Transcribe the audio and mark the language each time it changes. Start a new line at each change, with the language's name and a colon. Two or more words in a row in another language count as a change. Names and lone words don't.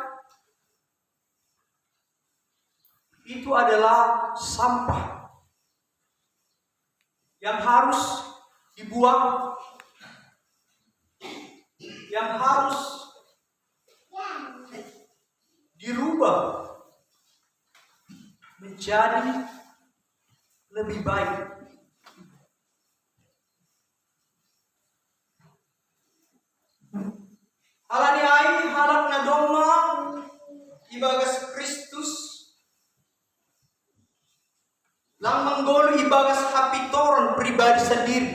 Indonesian: itu adalah sampah yang harus dibuang, yang harus dirubah menjadi lebih baik.
Batak Simalungun: Halani halak na doma ibagas Kristus lang menggolo ibagas kapitoron pribadi sendiri.